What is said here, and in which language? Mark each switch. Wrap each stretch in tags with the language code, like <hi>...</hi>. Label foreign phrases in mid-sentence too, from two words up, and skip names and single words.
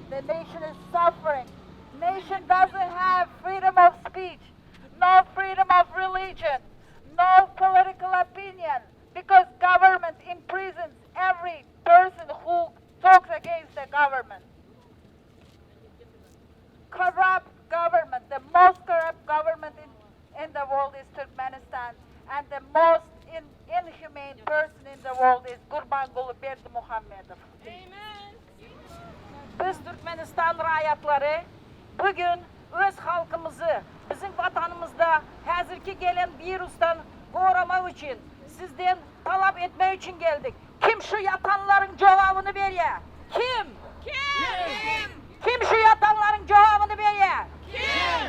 <en>The nation is suffering. Nation doesn't have freedom of speech, no freedom of religion, no political opinion, because government imprisons every person who talks against the government. Corrupt government, the most corrupt government in the world is Turkmenistan, and the most inhumane person in the world is Gurbanguly Berdimuhamedov. Amen.</en> <tr>Biz Türkmenistan rayatları bugün öz halkımızı bizim vatanımızda hazırki gelen virüsten korumak için sizden talep etmek için geldik. Kim şu yatanların cevabını veriyor? Kim? Kim? Kim şu yatanların cevabını veriyor? Kim?</tr>